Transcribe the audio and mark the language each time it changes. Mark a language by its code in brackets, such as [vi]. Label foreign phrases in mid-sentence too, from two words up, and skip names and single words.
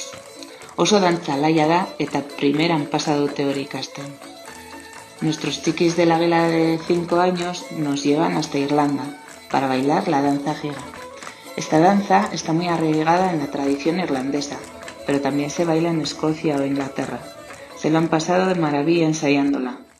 [eu] Oso dantza alaia da eta primeran pasa dute hori ikasten. [es] Nuestros chiquis de la vela de 5 años nos llevan hasta Irlanda para bailar la danza giga. Esta danza está muy arraigada en la tradición irlandesa, pero también se baila en Escocia o Inglaterra. Se lo han pasado de maravilla ensayándola.